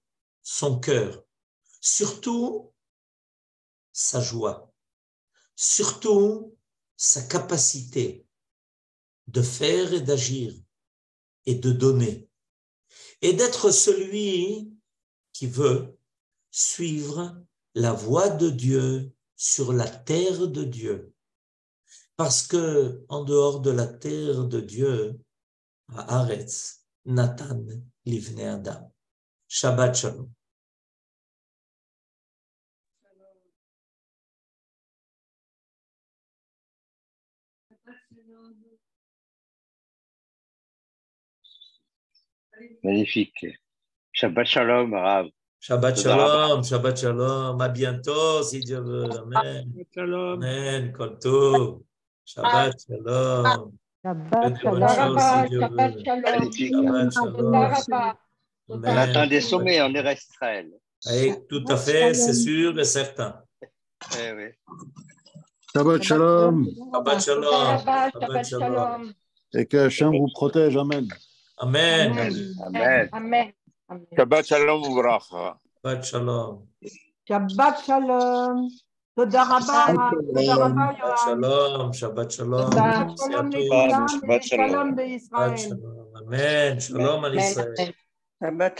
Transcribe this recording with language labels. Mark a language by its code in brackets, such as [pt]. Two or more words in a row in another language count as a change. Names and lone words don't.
[fr] son cœur, surtout sa joie, surtout sa capacité de faire et d'agir et de donner, et d'être celui qui veut suivre la voie de Dieu sur la terre de Dieu. Parce que en dehors de la terre de Dieu, à [he] הארץ נתן לבני אדם. שבת שלום. [fr] Magnifique. [he] שבת שלום רב. שבת שלום שבת שלום. [fr] À bientôt, si Dieu veut. [he] Amen. Shalom. אמן כל טוב שבת שלום. [fr] Que [he] Shabbat [fr] de bonnes choses, si Dieu [he] Shabbat [fr] veut. [he] Shalom. [fr] Magnifique. [he] שבת שלום. [fr] On atteint [he] Amen. [fr] des sommets en Eretz Israël. Et tout à fait, c'est sûr et certain. Eh oui. [he] שבת שלום. שבת שלום שבת שלום. [fr] Et que Hachem vous protège. [he] Amen. Amen. Amen. Amen. שבת שלום וברכה. שבת שלום. שבת שלום תודה רבה תודה רבה, Shabbat Yohan. שלום שבת שלום. Shabbat [fr] Merci à [he] Shalom [fr] tous. [he] לכולם שבת שלום. ושלום Shabbat בישראל. שלום אמן. [fr] Shalom à Israël.